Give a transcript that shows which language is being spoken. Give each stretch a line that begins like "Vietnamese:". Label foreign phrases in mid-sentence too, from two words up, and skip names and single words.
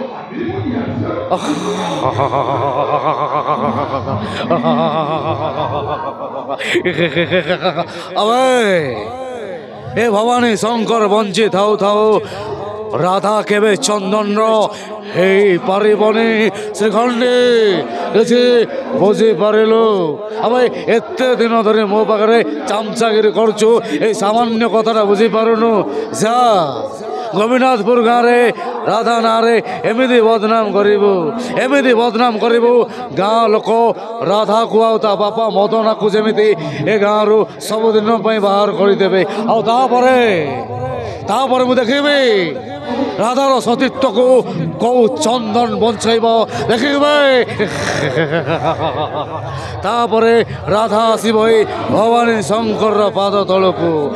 Odia: ଏ ଭବାନୀ ଶଙ୍କର ବଞ୍ଚି ଥାଉ ଥାଉ ରାଧା କେବେ ଚନ୍ଦନ ପାରିବନି ଶ୍ରୀଖଣ୍ଡୀ କିଛି ବୁଝିପାରିଲୁ ଆମେ ଏତେ ଦିନ ଧରି ମୋ ପାଖରେ ଚାମଚାଗିରି କରୁଛୁ ଏଇ ସାମାନ୍ୟ କଥାଟା ବୁଝିପାରୁନୁ ଯା ଗୋବିନାଥପୁର ଗାଁରେ ରାଧା ନାଁରେ ଏମିତି ବଦନାମ କରିବୁ ଗାଁ ଲୋକ ରାଧାକୁ ଆଉ ତା ବାପା ମଦନାକୁ ଯେମିତି ଏ ଗାଁରୁ ସବୁଦିନ ପାଇଁ ବାହାର କରିଦେବେ ଆଉ ତାପରେ ମୁଁ ଦେଖିବି ରାଧାର ସତୀତ୍ୱକୁ କୋଉ ଚନ୍ଦନ ବଞ୍ଚାଇବ ଦେଖିବେ ତାପରେ ରାଧା ଆସିବ ଏଇ ଭବାନୀ ଶଙ୍କରର ପାଦ ତଳକୁ